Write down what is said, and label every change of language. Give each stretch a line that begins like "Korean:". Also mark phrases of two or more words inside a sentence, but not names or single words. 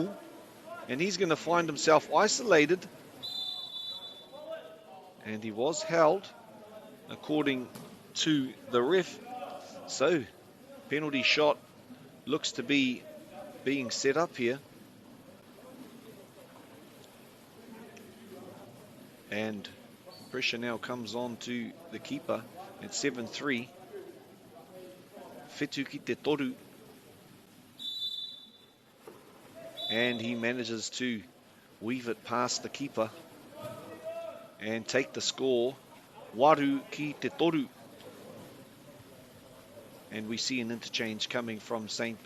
English: And he's going to find himself isolated. And he was held according to the ref. So, penalty shot looks to be being set up here. And pressure now comes on to the keeper at 7-3.
Māori: Whetu ki te toru.
English: And he manages to weave it past the keeper and take the score.
Māori: Waru ki te toru.
English: And we see an interchange coming from St.